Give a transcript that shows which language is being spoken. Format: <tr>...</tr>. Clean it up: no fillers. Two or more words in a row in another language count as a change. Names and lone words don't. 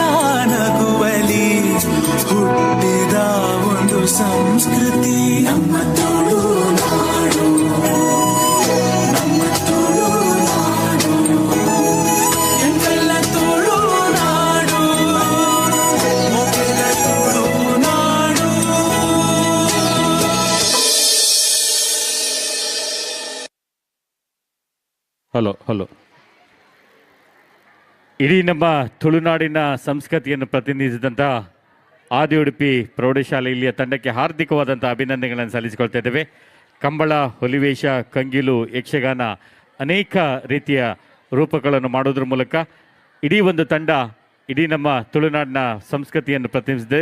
<kn>ನಗುವಲಿ ಹುಟ್ಟಿದ ಒಂದು ಸಂಸ್ಕೃತಿ ನಮ್ಮ ತುಳುನಾಡು, ನಮ್ಮ ತುಳುನಾಡು, ಎಂತೆಲ್ಲ ತುಳುನಾಡು, ಮೊದಲ ತುಳುನಾಡು. ಹಲೋ ಹಲೋ. ಇಡೀ ನಮ್ಮ ತುಳುನಾಡಿನ ಸಂಸ್ಕೃತಿಯನ್ನು ಪ್ರತಿನಿಧಿಸಿದಂಥ ಆದಿ ಉಡುಪಿ ಪ್ರೌಢಶಾಲೆ ಇಲ್ಲಿಯ ತಂಡಕ್ಕೆ ಹಾರ್ದಿಕವಾದಂಥ ಅಭಿನಂದನೆಗಳನ್ನು ಸಲ್ಲಿಸಿಕೊಳ್ತಾ ಇದ್ದೇವೆ. ಕಂಬಳ, ಹುಲಿವೇಷ, ಕಂಗಿಲು, ಯಕ್ಷಗಾನ ಅನೇಕ ರೀತಿಯ ರೂಪಗಳನ್ನು ಮಾಡೋದ್ರ ಮೂಲಕ ಇಡೀ ಒಂದು ತಂಡ ಇಡೀ ನಮ್ಮ ತುಳುನಾಡಿನ ಸಂಸ್ಕೃತಿಯನ್ನು ಪ್ರತಿನಿಧಿಸಿದೆ.</kn>